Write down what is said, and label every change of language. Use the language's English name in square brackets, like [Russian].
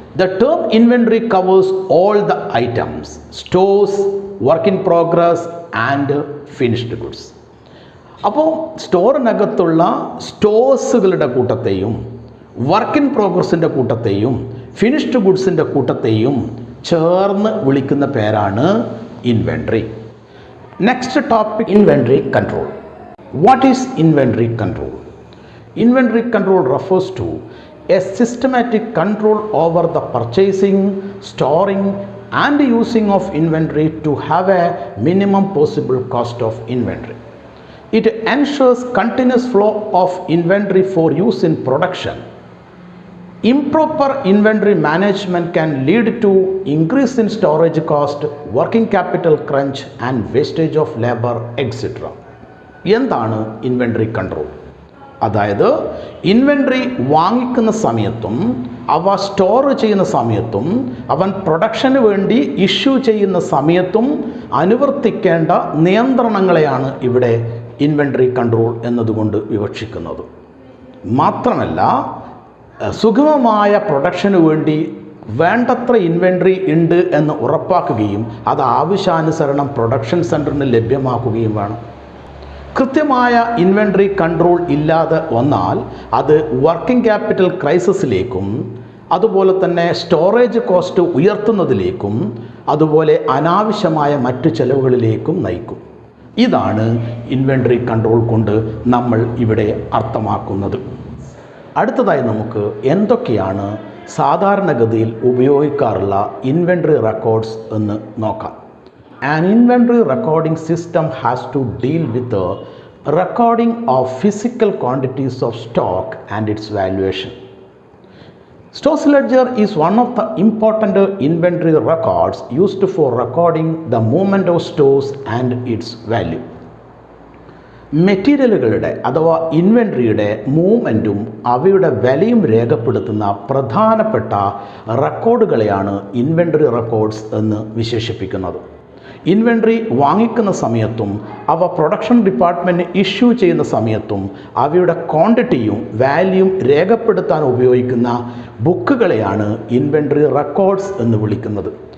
[English] The term inventory covers all the items, stores, work in progress and finished goods. [Malayalam] അപ്പോൾ സ്റ്റോറിനകത്തുള്ള സ്റ്റോഴ്സുകളുടെ കൂട്ടത്തെയും work in പ്രോഗ്രസിൻ്റെ കൂട്ടത്തെയും finished ഗുഡ്സിൻ്റെ കൂട്ടത്തെയും ചേർന്ന് വിളിക്കുന്ന പേരാണ് inventory. [English] Next topic, inventory control. What is inventory control? Inventory control refers to a systematic control over the purchasing, storing and using of inventory to have a minimum possible cost of inventory. It ensures continuous flow of inventory for use in production. Improper inventory management can lead to increase in storage cost, working capital crunch and wastage of labor, etc. [Malayalam] എന്താണ് inventory control? അതായത് inventory വാങ്ങിക്കുന്ന സമയത്തും അവ store ചെയ്യുന്ന സമയത്തും അവൻ production വേണ്ടി issue ചെയ്യുന്ന സമയത്തും അനുവർത്തിക്കേണ്ട നിയന്ത്രണങ്ങളെയാണ് ഇവിടെ ഇൻവെൻട്രി കൺട്രോൾ എന്നതുകൊണ്ട് വിവക്ഷിക്കുന്നത്. മാത്രമല്ല സുഗമമായ പ്രൊഡക്ഷന് വേണ്ടി വേണ്ടത്ര ഇൻവെൻട്രി ഉണ്ട് എന്ന് ഉറപ്പാക്കുകയും അത് ആവശ്യാനുസരണം പ്രൊഡക്ഷൻ സെൻറ്ററിന് ലഭ്യമാക്കുകയും വേണം. കൃത്യമായ ഇൻവെൻട്രി കൺട്രോൾ ഇല്ലാതെ വന്നാൽ അത് വർക്കിംഗ് ക്യാപിറ്റൽ ക്രൈസിസിലേക്കും അതുപോലെ തന്നെ സ്റ്റോറേജ് കോസ്റ്റ് ഉയർത്തുന്നതിലേക്കും അതുപോലെ അനാവശ്യമായ മറ്റു ചെലവുകളിലേക്കും നയിക്കും. ഇതാണ് ഇൻവെൻട്രി കൺട്രോൾ കൊണ്ട് നമ്മൾ ഇവിടെ അർത്ഥമാക്കുന്നത്. അടുത്തതായി നമുക്ക് എന്തൊക്കെയാണ് സാധാരണഗതിയിൽ ഉപയോഗിക്കാറുള്ള ഇൻവെൻ്ററി റെക്കോർഡ്സ് എന്ന് നോക്കാം. [English] An inventory recording system has to deal with the recording of physical quantities of stock and its valuation. Stores ledger is one of the important inventory records used for recording the movement of stores and its value. [Malayalam] മെറ്റീരിയലുകളുടെ അഥവാ ഇൻവെൻട്രിയുടെ മൂവ്മെൻറ്റും അവയുടെ വിലയും രേഖപ്പെടുത്തുന്ന പ്രധാനപ്പെട്ട റെക്കോർഡുകളെയാണ് inventory records എന്ന് വിശേഷിപ്പിക്കുന്നത്. Inventory വാങ്ങിക്കുന്ന സമയത്തും അവ പ്രൊഡക്ഷൻ ഡിപ്പാർട്ട്മെൻറ്റ് ഇഷ്യൂ ചെയ്യുന്ന സമയത്തും അവയുടെ ക്വാണ്ടിറ്റിയും വാല്യൂയും രേഖപ്പെടുത്താൻ ഉപയോഗിക്കുന്ന ബുക്കുകളെയാണ് ഇൻവെൻട്രി റെക്കോർഡ്സ് എന്ന് വിളിക്കുന്നത്.